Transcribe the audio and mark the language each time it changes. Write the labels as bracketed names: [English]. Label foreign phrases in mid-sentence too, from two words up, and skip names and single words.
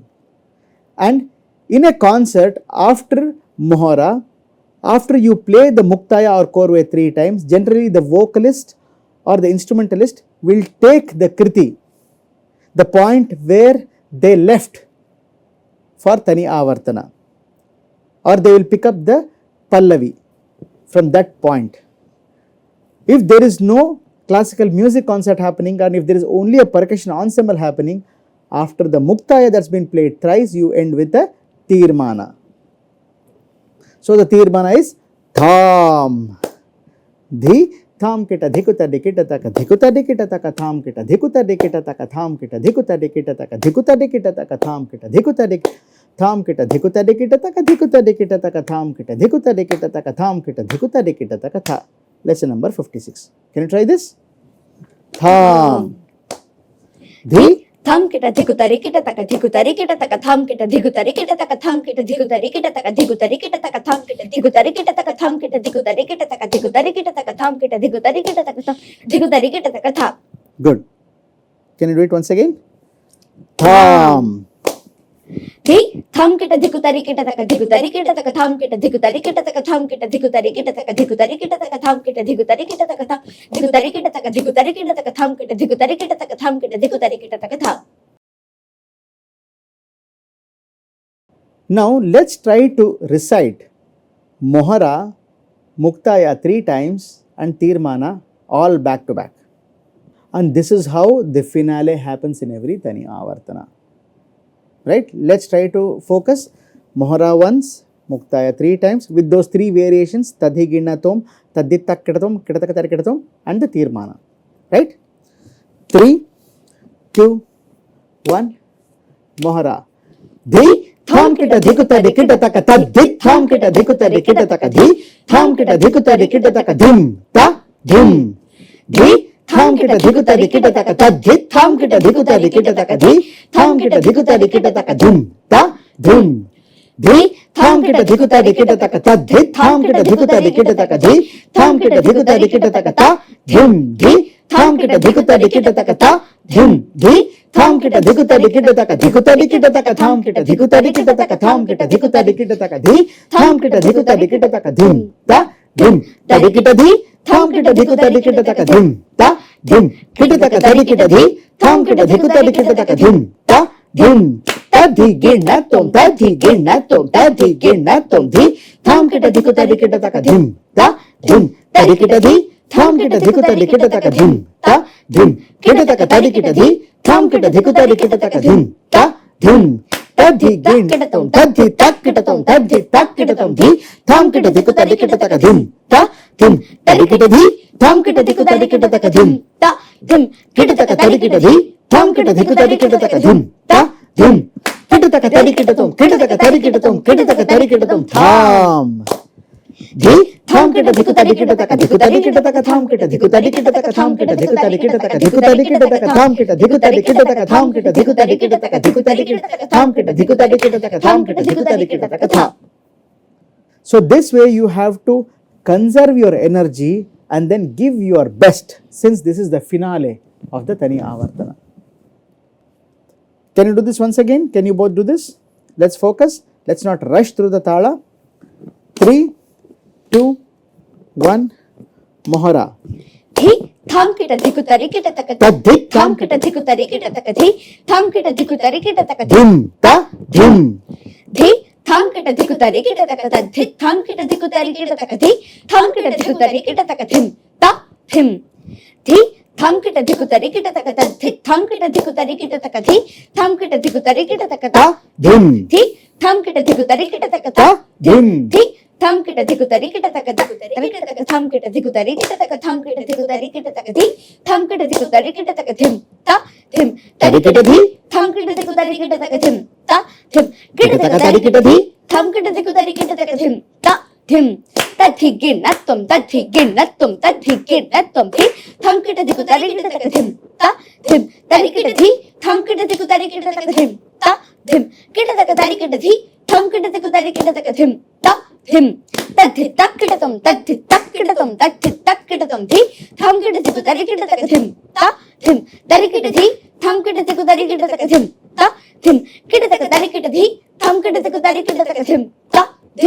[English] And in a concert, after Mohara, after you play the Muktaya or Korve 3 times, generally the vocalist or the instrumentalist will take the Kriti, the point where they left for Tani Avartana, or they will pick up the Pallavi from that point. If there is no classical music concert happening and if there is only a percussion ensemble happening, after the Muktaya that's been played thrice, you end with the Tirmana. So the Tirmana is Tham Dhi Tham kita dhikuta dikita taka dhikuta dikita taka tham kita dhikuta dikita taka tham kita dhikuta dikita taka dhikuta dikita taka tham kita dhikuta dik tham kita dhikuta dikita taka dhikuta dikita taka tham kita dhikuta dikita taka tham kita dhikuta dikita taka tha. Lesson number 56. Can you try this? Tham Dhi tham kita dhikutari kita taka dhikutari kita taka tham kita dhikutari kita taka tham kita dhikutari kita taka dhikutari kita taka tham kita dhikutari kita taka tham kita dhikutari kita taka dhikutari kita taka tham kita dhikutari kita taka tham dhikutari kita taka tha. Good. Can you do it once again? Tham Dhi tham kita dhikutari kita taka dhikutari kita taka tham kita dhikutari kita taka tham kita dhikutari kita taka dhikutari kita taka tham kita dhikutari kita taka tham dhikutari kita taka dhikutari kita taka tham kita dhikutari kita taka tham kita dhikutari kita taka tha. Now let's try to recite Mohara, Muktaya 3 times and Tirmana all back to back. And this is how the finale happens in every Tani Avartana. Right? Let's try to focus Mohara once, Muktaya 3 times with those 3 variations, Tadhi Ginnatom, Tadhi Takkitatom, Kitatakatarikitatom and the Tirmana. Right? 3, 2, 1, Mohara. Dhi tham kita dhikuta dikita taka tad dhik tham kita dhikuta dikita taka dhi tham kita dhikuta dikita taka dhim ta dhim dhi tham kita dhikuta dikita taka tad dhik tham kita dhikuta dikita taka dhi tham kita dhikuta dikita taka dhim ta dhim dhi tham kita dhikuta dikita taka tad dhik tham kita dhikuta dikita taka dhi tham kita dhikuta dikita taka ta dhim dhi tham kita dhikuta dikita taka ta dhim dhi tham kita dhikuta dikita taka dhikuta dikita taka tham kita dhikuta dikita taka tham kita dhikuta dikita taka dhi tham kita dhikuta dikita taka dhim ta dhim ta dikita dhi tham kita dhikuta dikita taka dhim ta dhim kita taka dikita dhi tham kita dhikuta dikita taka dhim ta dhim tadhi ginnatom tadhi ginnatom tadhi ginnatom dhi tham kita dhikuta dikita taka dhim ta dhim ta dikita dhi tham kita dhikuta dikita taka dhim ta dhim kita taka dikita dhi tham kita dhikuta dikita taka dhim ta dhim tadhi ginnatom tadhi takkitatom tadhi takkitatom dhi tham kita dhikuta dikita taka dhim ta dhim ta dikita dhi tham kita dhikuta dikita taka dhim ta dhim kita taka dikita dhi tham kita dhikuta dikita taka dhim ta dhim kita taka dikitatom kita taka dikitatom kita taka dikitatom tham dhi tham kita dhikuta dikita taka dhikuta dikita taka tham kita dhikuta dikita taka tham kita dhikuta dikita taka dhikuta dikita taka tham kita dhikuta dikita taka tham kita dhikuta dikita taka dhikuta dikita taka tham kita dhikuta dikita taka tham kita dhikuta dikita taka tha. So this way you have to conserve your energy and then give your best, since this is the finale of the Tani Avartana. Can you do this once again? Can you both do this? Let's focus. Let's not rush through the thala. 3, 2, 1, Mohara. Dhi tham kita dhikutari kita taka Tadhi tham kita dhikutari kita taka dhi tham kita dhikutari kita taka dhim ta dhim dhi tham kita dhikutari kita taka dhi tham kita dhikutari kita taka dhi tham kita dhikutari kita taka dhim ta dhim dhi thum kita diku tari kita taka ta thi thum kita diku tari kita taka thi thum kita diku tari kita taka ta dhim thi thum kita diku tari kita taka ta dhim thi thum kita diku tari kita taka ta tari kita taka thum kita diku tari kita taka thum kita diku tari kita taka thi thum kita diku tari kita taka thim ta thim tari kita thi thum kita diku tari kita taka thim ta thim kita taka tari kita thi thum kita diku tari kita taka thim ta thim tathigin natum tathigin natum tathigin natum thi thum kita diku tari kita taka thim ta thim tari kita thi thum kita diku tari kita taka thim ta thim kita taka tari kita thi thum kita diku tari kita taka thim ta thim tathi tak kita tum tathi tak kita tum tathi tak kita tum thi thum kita diku tari kita taka thim ta thim tari kita thi thum kita diku tari kita taka thim ta thim kita taka tari kita thi thum kita diku tari kita taka thim ta thim